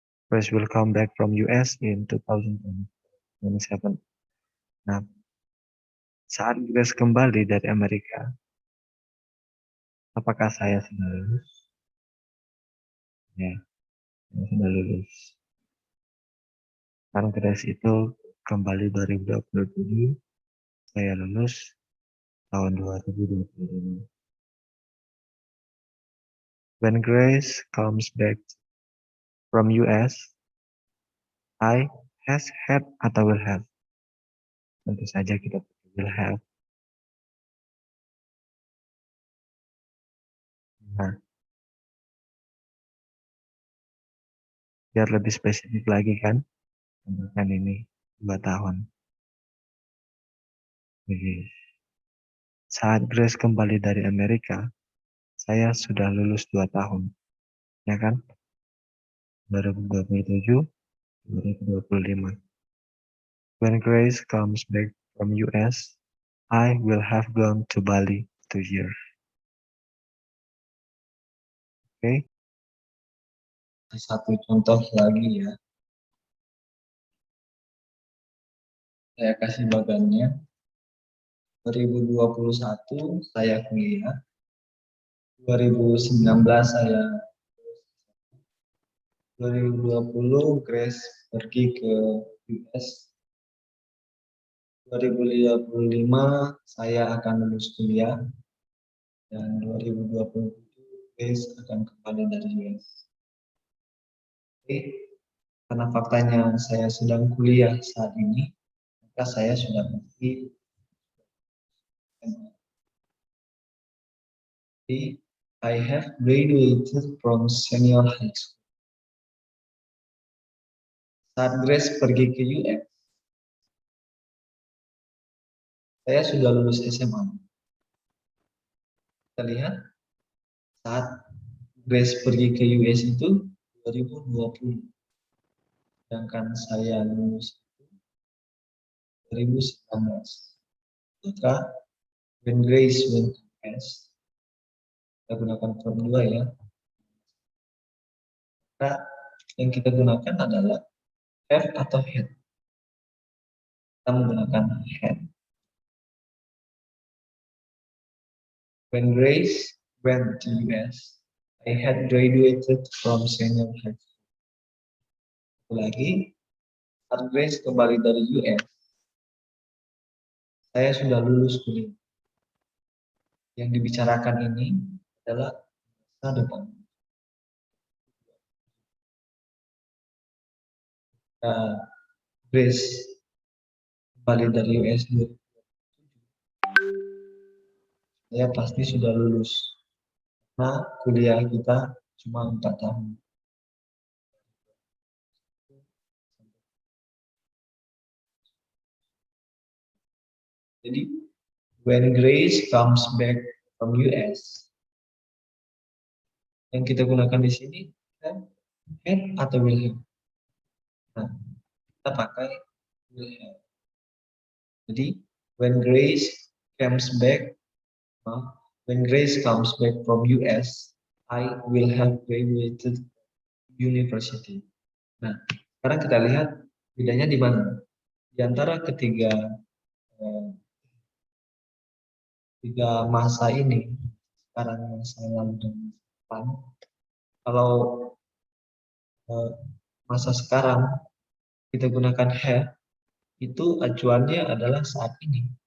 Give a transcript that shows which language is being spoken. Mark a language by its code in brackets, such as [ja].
[en] Grace will come back from US in 2027. [id] Nah, saat Grace kembali dari Amerika, apakah saya sudah lulus? Ya, saya sudah lulus. Karena Grace itu kembali 2027, saya lulus tahun 2025. [en] When Grace comes back from US, I has had [id] atau [en] will have. [id] Tentu saja kita [en] will have. [id] Nah, biar lebih spesifik lagi kan, kan ini 2 tahun. Jadi, saat Grace kembali dari Amerika, saya sudah lulus 2 tahun. Ya kan? 2027, 2025. [en] When Grace comes back from US, I will have gone to Bali 2 years. [id] Oke? satu contoh lagi ya. Saya kasih bagannya. 2021 saya kuliah, 2019 saya 2020 Grace pergi ke US, 2025 saya akan lulus kuliah, dan 2027 Grace akan kembali dari US. Oke, karena faktanya saya sedang kuliah saat ini, maka saya sudah pergi. [en] I have graduated from senior high school. [id] Saat Grace pergi ke US, saya sudah lulus SMA. Kita lihat, saat Grace pergi ke US itu 2020. Sedangkan saya lulus 2019. Maka, [en] when Grace went to US, [id] kita gunakan [en] form 2 [id] ya. Maka, yang kita gunakan adalah have atau had. Kita menggunakan had. [en] When Grace went to US, I had graduated from senior high school. [id] Lagi, saat Grace kembali dari US, saya sudah lulus kuliah. Yang dibicarakan ini adalah masa depan. Grace kembali dari US, saya pasti sudah lulus. Nah, kuliah kita cuma 4 tahun. Jadi, [en] when Grace comes back from US, [id] yang kita gunakan di sini kan [en] had [id] atau [en] will have. [id] Nah, kita pakai [en] will have. [id] Jadi, [en] when Grace comes back, when Grace comes back from US, I will have graduated university. [id] Nah, sekarang kita lihat bedanya di mana. Di antara ketiga masa ini, sekarang, masa lalu dan masa depan. Kalau masa sekarang kita gunakan have, itu acuannya adalah saat ini.